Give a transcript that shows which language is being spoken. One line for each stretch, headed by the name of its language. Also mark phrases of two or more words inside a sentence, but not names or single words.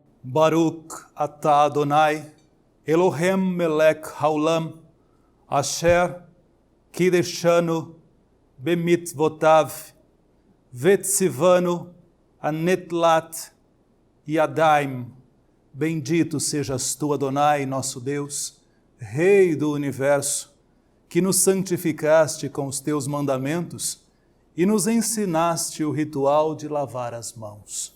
Hebrew: ברוך אתה אדוני, אלוהים מלך העולם, אשר קדשנו במצוותיו, וציוונו ענטילת ידיים.
Portuguese: Bendito sejas tu, Adonai, nosso Deus, Rei do Universo, que nos santificaste com os teus mandamentos e nos ensinaste o ritual de lavar as mãos.